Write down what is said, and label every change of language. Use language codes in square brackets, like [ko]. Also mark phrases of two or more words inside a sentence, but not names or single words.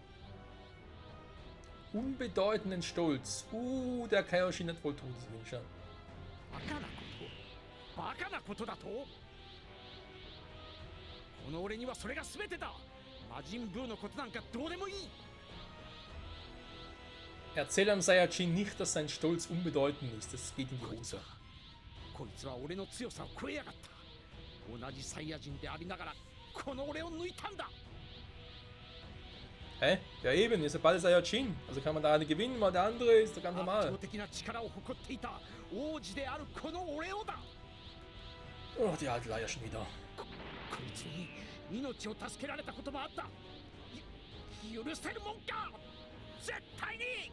[de] Unbedeutenden Stolz. Der Kaioshin hat wohl Todeswünsche. [ja] バカなこと、バカなことだと。この俺にはそれが全てだ。魔人ブーのことなんかどうでもいい。 [de] Erzähl einem Saiyajin nicht, dass sein Stolz unbedeutend ist. Das geht in die Hose. [ja] こいつは俺の強さを超えやがった。同じサイヤ人でありながらこの俺を抜いたんだ。 [de] Hä? Ja eben, ihr seid beide Saiyajin. Also kann man da eine gewinnen, mal der andere ist doch ganz [ja] 圧 [de] normal. [ja] 倒的な力を誇っていた王子であるこの俺をだ。 [de] Oh, die alte Leier schon wieder. [ja] こいつに命を助けられたこともあった。許せるもんか。絶対に。